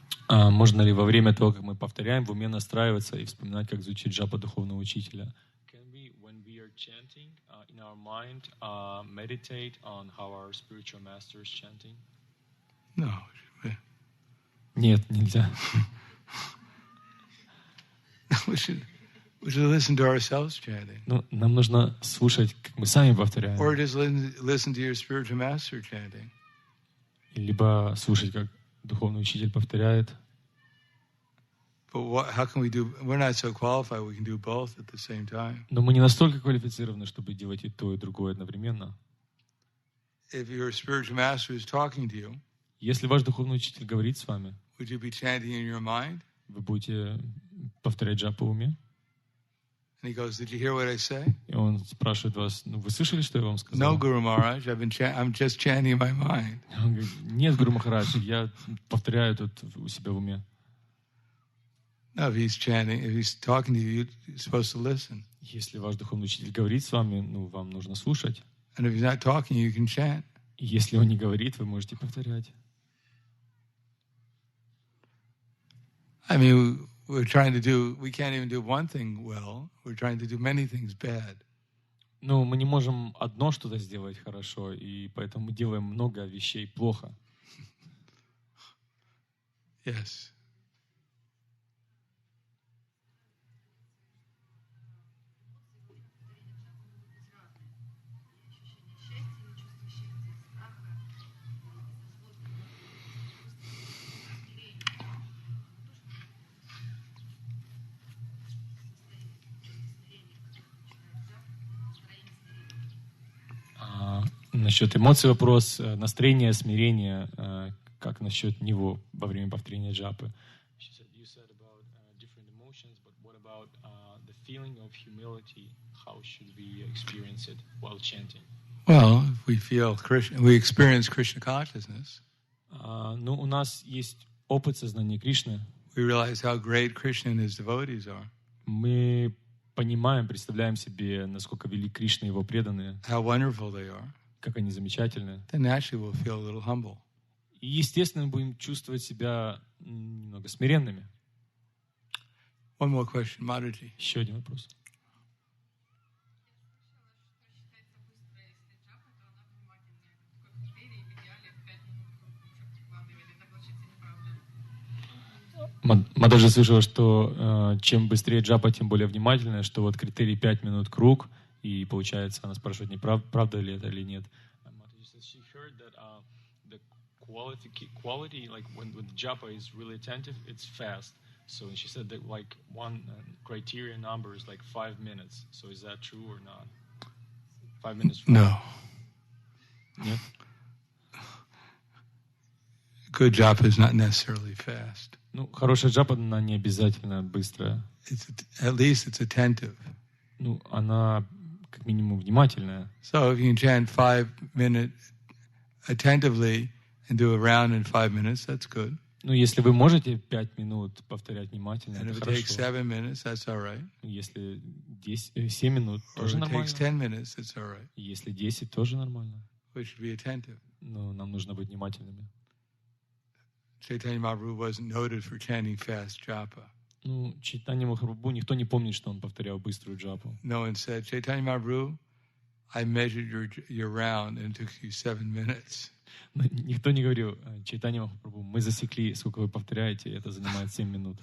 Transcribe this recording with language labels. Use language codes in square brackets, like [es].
[ru] Можно ли во время того, как мы повторяем, в уме настраиваться и вспоминать, как звучит джапа духовного учителя? [en] Can we, when we are chanting, in our mind, meditate on how our spiritual master is chanting? No. [ru] Нет, нельзя. [en] We should listen to ourselves chanting. [ru] Ну, нам нужно слушать, как мы сами повторяем. [en] Or just listen to your spiritual master chanting. [ru] Либо слушать, как духовный учитель повторяет. [en] But how can we do? We're not so qualified. We can do both at the same time. [ru] Но мы не настолько квалифицированы, чтобы делать и то, и другое одновременно. [en] If your spiritual master is talking to you, [ru] если ваш духовный учитель говорит с вами, [en] would you be chanting in your mind? [ru] Вы будете повторять джапу в уме? [en] And he goes, "Did you hear what I say?" [ru] И он спрашивает вас, ну вы слышали, что я вам сказал? [en] No, Guru Maharaj, I'm just chanting in my mind. [ru] Он говорит, нет, Гуру Махарадж, я повторяю тут у себя в уме. [en] No, if he's talking to you, you're supposed to listen. [ru] Если ваш духовный учитель говорит с вами, ну вам нужно слушать. [en] And if he's not talking, you can chant. [ru] И если он не говорит, вы можете повторять. [en] I mean, we can't even do one thing well. We're trying to do many things bad. [ru] Ну, мы не можем одно что-то сделать хорошо, и поэтому мы делаем много вещей плохо. [en] Yes. [ru] Насчет эмоций вопрос, настроение, смирение, как насчет него во время повторения джапы? [en] You said about different emotions, but what about the feeling of humility? How should we experience it while chanting? Well, if we feel Krishna, we experience Krishna consciousness. [ru] Ну, у нас есть опыт сознания Кришны. [en] We realize how great Krishna and his devotees are. [ru] Мы понимаем, представляем себе, насколько велик Кришна и его преданные, [en] How wonderful they are. [ru] как они замечательны. [en] Then naturally we'll feel a little humble. [ru] И, естественно, мы будем чувствовать себя немного смиренными. [en] One more question, Mataji. [ru] Еще один вопрос. Мададжи слышала, что чем быстрее джапа, тем более внимательная, что вот критерий 5 минут круг, и получается, она спрашивает, не правда ли это или нет. [en] She heard that the quality, like when the japa is really attentive, it's fast. So she said that like one criteria number is like 5 minutes. So is that true or not? 5 minutes? No. [ru] Нет? [en] Good japa is not necessarily fast. [ru] Ну, хорошая джапа, она не обязательно быстрая. [en] At least it's attentive. [ru] Ну, она как минимум внимательная. [en] So if you can chant 5 minutes attentively and do a round in 5 minutes, that's good. [ru] Ну, если вы можете 5 минут повторять внимательно, [en] And if [ru] это [en] it takes [ru] хорошо. [en] 7 minutes, that's all right. [ru] Если 7 минут, [en] Or [ru] тоже [en] if it [ru] нормально. [en] takes 10 minutes, it's all right. [ru] Если 10, тоже нормально. [en] We should be attentive. [ru] Но нам нужно быть внимательными. [en] Chaitanya Mahaprabhu wasn't noted for chanting fast japa. [ru] Ну, Чайтанья Махапрабху, никто не помнит, что он повторял быструю джапу. [en] No one said, Chaitanya Mahaprabhu, I measured your round and it took you 7 minutes. [ru] Никто не говорил, Чайтанья Махапрабху, мы засекли, сколько вы повторяете, это занимает 7 минут.